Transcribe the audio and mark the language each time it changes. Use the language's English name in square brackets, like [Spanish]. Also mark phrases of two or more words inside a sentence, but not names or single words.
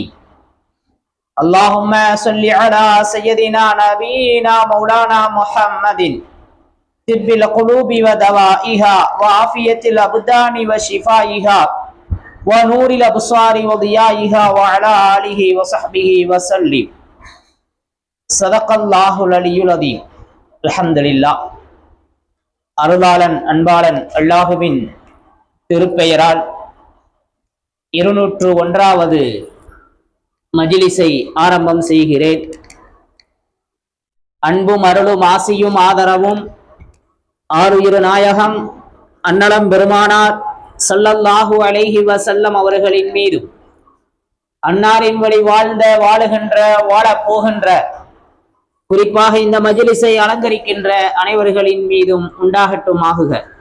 [Arabic] اللهم صل على سيدنا نبينا مولانا محمد طب القلوب ودوائها وعافية الأبدان وشفائها ونور الأبصار وضيائها وعلى آله وصحبه وسلم. صدق الله العلي العظيم. الحمد لله. [Tamil] அருளாளன் அன்பாளன் அல்லாஹுவின் திருப்பெயரால் 201வது மஜ்லிஸை ஆரம்பம் செய்கிறேன். அன்பும் அருளும் ஆசியும் ஆதரவும் ஆருயிர் நாயகம் அன்னலம் பெருமானார் [Arabic] صلى الله عليه وسلم [Tamil] அவர்களின் மீதும், அன்னாரின் வழி வாழ்ந்த வாழுகின்ற வாழப் போகின்ற, குறிப்பாக இந்த மஜ்லிஸை அலங்கரிக்கின்ற அனைவர்களின் மீதும் உண்டாகட்டுமாகுக.